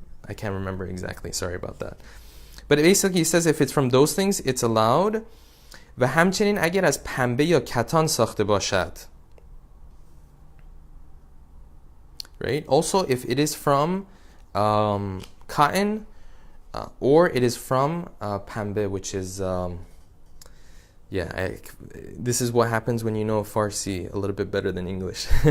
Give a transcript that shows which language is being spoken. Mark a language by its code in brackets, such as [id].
[en] I can't remember exactly. Sorry about that. But basically, he says if it's from those things, it's allowed. [fa] و همچنین اگر از پنبه یا کتان ساخته باشد. [en] Right? Also, if it is from cotton or it is from pambe, which is this is what happens when you know Farsi a little bit better than English.